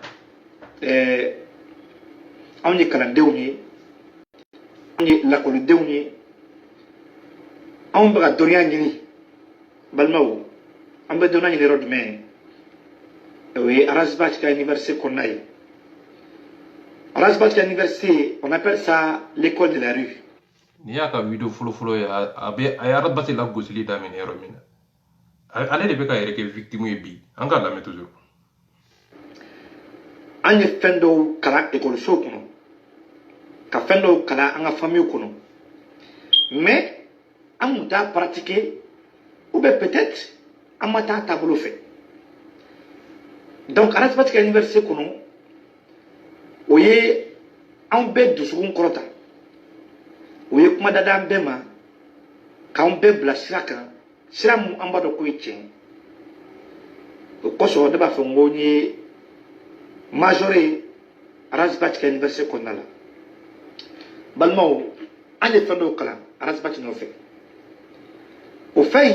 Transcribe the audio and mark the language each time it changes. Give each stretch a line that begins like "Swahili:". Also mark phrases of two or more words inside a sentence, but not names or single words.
Bambara: anw ye kalandenw ye anw ye lakɔlidenw ye anw bɛ ka dɔnniya ɲini balimaw an bɛ dɔnniya ɲini yɔrɔ jumɛn o ye Aras-Bachi ka université kɔnɔna ye Aras-Bachi ka université
French: on appelle ça l'école de la rue
Bambara: n'i y'a ka video fɔlɔ ye a ye Aras-Bachi lagosili daminɛ yɔrɔ min na ale de bɛ ka yɛrɛ kɛ victime ye bi an k'a lamɛn toujours an ye fɛn dɔw kalan ekɔlisow kɔnɔ ka fɛn dɔw kalan an ka famille kɔnɔ mais an kun t'a pratiquer
French: ou bien peut-être
Bambara: an ma taa taabolo fɛ donc Aras-Bachi ka université kɔnɔ o ye anw bɛɛ dusukun kɔrɔta o ye kuma dada an bɛɛ ma k'anw bɛɛ bila sira kan sira mun an b'a dɔn k'o ye tiɲɛ o kosɔn ne b'a fɔ n ko n ye major ye Aras-Bachi ka université kɔnɔna la balimaw an ye fɛn dɔw kalan Aras-Bachi nɔfɛ o fɛn